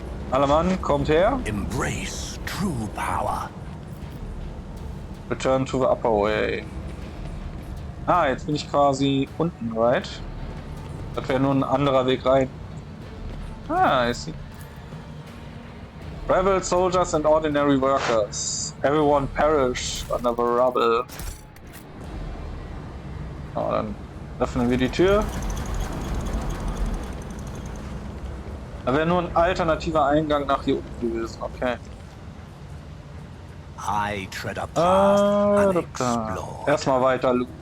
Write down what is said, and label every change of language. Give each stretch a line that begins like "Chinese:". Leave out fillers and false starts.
German: Alle Mann, kommt her.
English: Embrace true power. Return to the upper way.
German: Ah, jetzt bin ich quasi unten,
English: right?
German: Das wäre nur ein anderer Weg rein.
English: Ah, I see. Rebel soldiers and ordinary workers. Everyone perished under the rubble.
German: Oh, dann öffnen wir die Tür. Da wäre nur ein alternativer Eingang nach hier unten gewesen, okay.
English: I tread a path unexplored.
German: Erstmal weiter.